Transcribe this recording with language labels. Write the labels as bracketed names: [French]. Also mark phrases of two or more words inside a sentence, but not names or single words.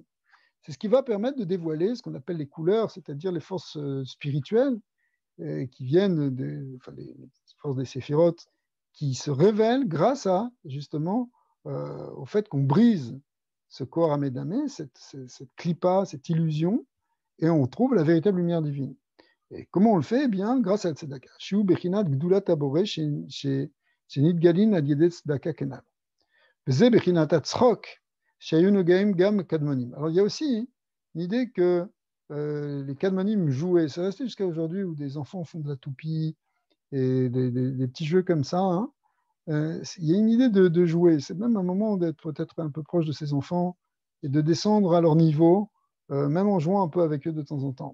[French] C'est ce qui va permettre de dévoiler ce qu'on appelle les couleurs, c'est-à-dire les forces spirituelles qui viennent les forces des séphirotes, qui se révèlent grâce à justement au fait qu'on brise ce corps amédamé, cette clipa, cette illusion, et on trouve la véritable lumière divine. Et comment on le fait? Eh bien, grâce à la tzedaka. [Hebrew] שהוא בחינת גדולת הבורא שנתגלין על ידי צדקה כנ"ל. וזה בחינת הצחוק שהיו נוהגים גם קדמונים. [French] Alors, il y a aussi l'idée que les kadmonim jouaient. C'est resté jusqu'à aujourd'hui où des enfants font de la toupie et des petits jeux comme ça. Hein. Il y a une idée de jouer. C'est même un moment d'être peut-être un peu proche de ses enfants et de descendre à leur niveau, même en jouant un peu avec eux de temps en temps.